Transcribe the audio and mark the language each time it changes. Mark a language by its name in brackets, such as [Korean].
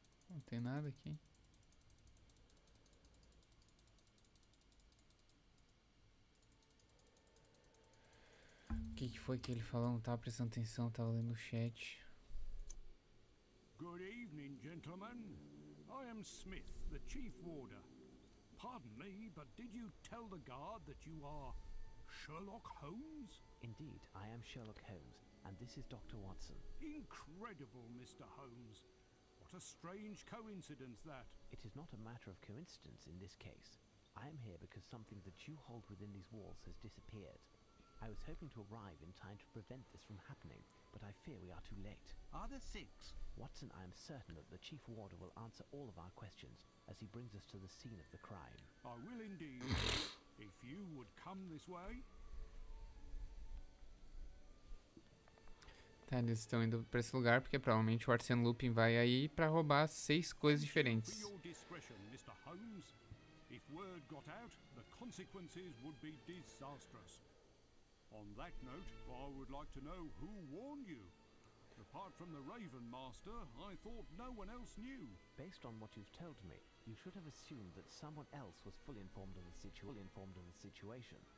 [Portuguese] Não tem nada aqui. O que foi que ele falou? Não tava prestando atenção, tava lendo o chat. [English] Good evening, gentlemen. I am Smith, the Chief Warder. Pardon me, but did you tell the guard that you are Sherlock Holmes? Indeed, I am Sherlock Holmes, and this is Dr. Watson. Incredible, Mr. Holmes. What a strange coincidence that. It is not a matter of coincidence in this case. I am here because something that you hold within these walls has disappeared. I was hoping to arrive in time to prevent this from happening, but I fear we are too late. Are there 6? Watson, I am certain that the Chief Warder will answer all of our questions as he brings us to the scene of the crime. I will indeed. If you would come this way. [Portuguese] Tá, eles estão indo pra esse lugar porque provavelmente o Arsène Lupin vai aí pra roubar 6 coisas diferentes. [English] For your discretion, Mr. Holmes. If word got out, the consequences would be disastrous. On that note, I would like to know who warned you. Apart from the Raven Master, I thought no one else knew. Based on what you've told me, you should have assumed that someone else was fully informed of the situation.